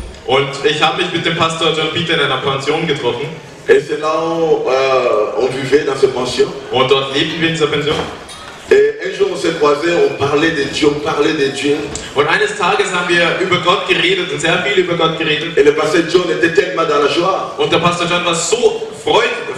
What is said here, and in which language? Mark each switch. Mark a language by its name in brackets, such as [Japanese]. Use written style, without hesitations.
[German] Und ich habe mich mit dem Pastor John Peter in einer Pension getroffen. [French] Et c'est là où on vivait dans cette pension. [German] Und dort lebten wir in dieser Pension. [French] Et un jour on s'est croisés, on parlait de Dieu, on parlait de Dieu. [German] Und eines Tages haben wir über Gott geredet und sehr viel über Gott geredet. [French] Et le pasteur John était tellement dans la joie. [German] Und der Pastor John war so freudig.